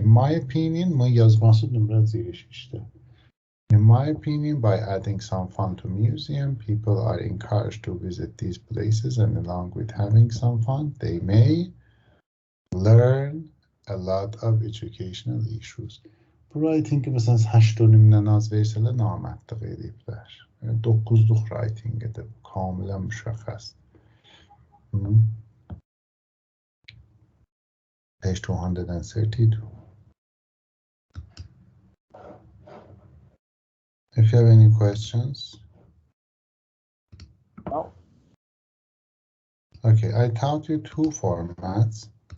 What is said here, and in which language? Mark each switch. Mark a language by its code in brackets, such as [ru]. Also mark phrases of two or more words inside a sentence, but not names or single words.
[en] In my opinion, in my opinion, by adding some fun to museum, people are encouraged to visit these places, and along with having some fun, they may learn a lot of educational issues. [az] Writing məsələn 8.5-dən az versələr namərdlik ediblər. 9-luq writing-də bu kamilən müşəxəs. [en] Page 232. If you have any questions. No. Okay, I taught you two formats.